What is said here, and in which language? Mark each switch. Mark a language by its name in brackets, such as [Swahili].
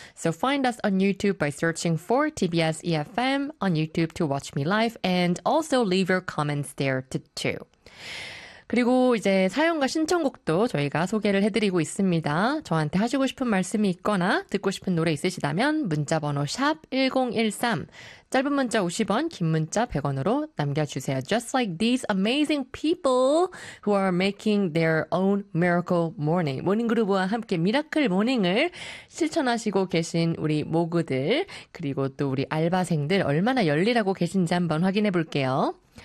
[English] So find us on YouTube by searching for TBS EFM on YouTube to watch me live and also leave your comments there too. [Korean] 그리고 이제 사연과 신청곡도 저희가 소개를 해드리고 있습니다. 저한테 하시고 싶은 말씀이 있거나 듣고 싶은 노래 있으시다면 문자번호 샵 1013, 짧은 문자 50원, 긴 문자 100원으로 남겨주세요. [English] Just like these amazing people who are making their own miracle morning. [Korean] 모닝그룹과 함께 미라클 모닝을 실천하시고 계신 우리 모그들, 그리고 또 우리 알바생들 얼마나 열일하고 계신지 한번 확인해 볼게요.